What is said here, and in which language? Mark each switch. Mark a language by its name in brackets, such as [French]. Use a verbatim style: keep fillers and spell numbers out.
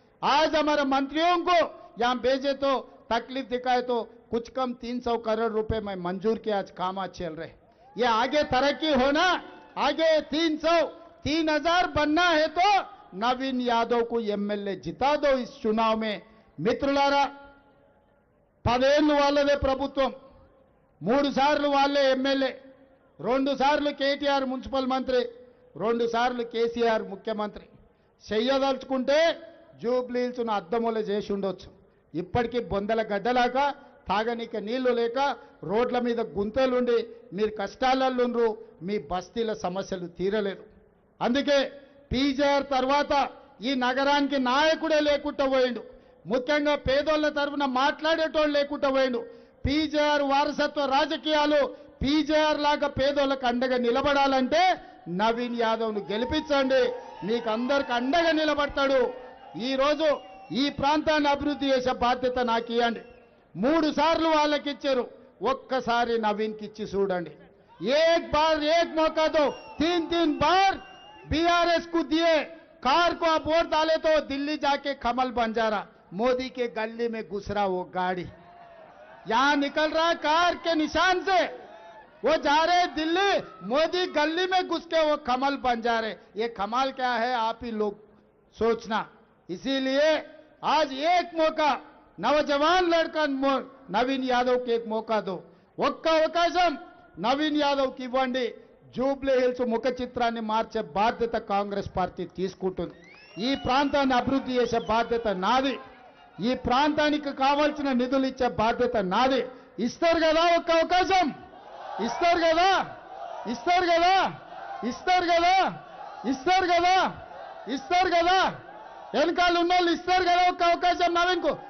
[Hindi] आज हमारे मंत्रियों को यहां भेजे तो तकलीफ दिखाए तो कुछ कम तीन सौ करोड़ रुपए में मंजूर के आज काम चल रहे। ये आगे तरक्की होना, आगे तीन सौ तीन हजार बनना है तो नवीन यादव को एमएलए जिता दो इस चुनाव में। [Telugu] మిత్రులారా, పదేళ్ళు వాళ్ళదే ప్రభుత్వం, మూడు సార్లు వాళ్ళే ఎమ్మెల్యే, రెండు సార్లు కేటీఆర్ మున్సిపల్ మంత్రి, రెండు సార్లు కేసీఆర్ ముఖ్యమంత్రి. చెయ్యదలుచుకుంటే జూబ్లీహిల్స్ను అద్దమూల చేసి ఉండొచ్చు. ఇప్పటికీ బొందల గడ్డలాక తాగనీక నీళ్లు లేక రోడ్ల మీద గుంతలుండి మీరు కష్టాలలోనూ మీ బస్తీల సమస్యలు తీరలేరు. అందుకే పీజేఆర్ తర్వాత ఈ నగరానికి నాయకుడే లేకుండా పోయిండు, ముఖ్యంగా పేదోళ్ల తరఫున మాట్లాడేటోళ్ళు లేకుండా పోయిండు. పీజేఆర్ వారసత్వ రాజకీయాలు, పీజేఆర్ లాగా పేదోళ్ళకు అండగా నిలబడాలంటే నవీన్ యాదవ్ను గెలిపించండి, మీకు అందరికి అండగా నిలబడతాడు. ఈరోజు ఈ ప్రాంతాన్ని అభివృద్ధి చేసే బాధ్యత నాకు ఇవ్వండి. మూడు సార్లు వాళ్ళకి ఇచ్చారు, ఒక్కసారి నవీన్కి ఇచ్చి చూడండి. [Hindi] ఏక్ బార్ ఏక్ మౌకా దో, తీన్ తీన్ బార్ बीआरएस को दिए, कार को आप वोट डाले तो दिल्ली जाके कमल बंजारा, मोदी के गली में घुस रहा वो गाड़ी, यहां निकल रहा कार के निशान से, वो जा रहे दिल्ली, मोदी गली में घुस के वो कमल बंजारे। ये कमाल क्या है, आप ही लोग सोचना। इसीलिए आज एक मौका, नौजवान लड़का नवीन यादव के एक मौका दो, [Telugu] ఒక్క అవకాశం నవీన్ యాదవ్ కి ఇవ్వండి. జూబ్లీ హిల్స్ ముఖ చిత్రాన్ని మార్చే బాధ్యత కాంగ్రెస్ పార్టీ తీసుకుంటుంది. ఈ ప్రాంతాన్ని అభివృద్ధి చేసే బాధ్యత నాది, ఈ ప్రాంతానికి కావాల్సిన నిధులు ఇచ్చే బాధ్యత నాది. ఇస్తారు కదా ఒక్క అవకాశం, ఇస్తారు కదా, ఇస్తారు కదా, ఇస్తారు కదా, ఇస్తారు కదా, ఇస్తారు కదా, వెనకాల ఉన్న వాళ్ళు ఇస్తారు కదా ఒక్క అవకాశం నవీన్ కు.